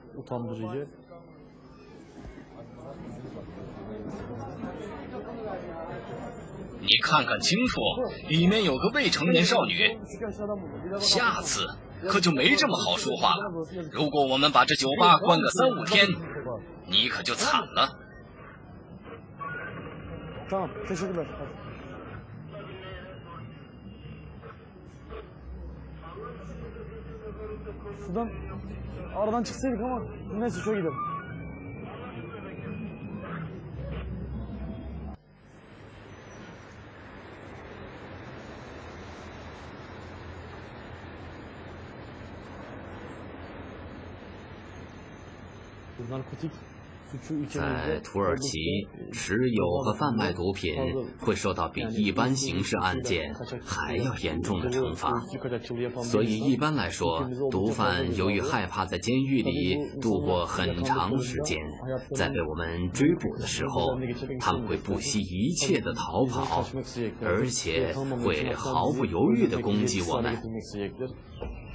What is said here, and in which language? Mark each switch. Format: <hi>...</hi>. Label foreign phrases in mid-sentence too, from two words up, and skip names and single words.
<zh>你看看清楚，里面有个未成年少女。下次可就没这么好说话了。如果我们把这酒吧关个3、5天，你可就惨了。</zh> <tr>Sudan aradan çıksaydık ama neyse şöyle gidelim. Narkotik</tr> <zh>在土耳其，持有和贩卖毒品会受到比一般刑事案件还要严重的惩罚，所以一般来说，毒贩由于害怕在监狱里度过很长时间，在被我们追捕的时候，他们会不惜一切的逃跑，而且会毫不犹豫地攻击我们。</zh>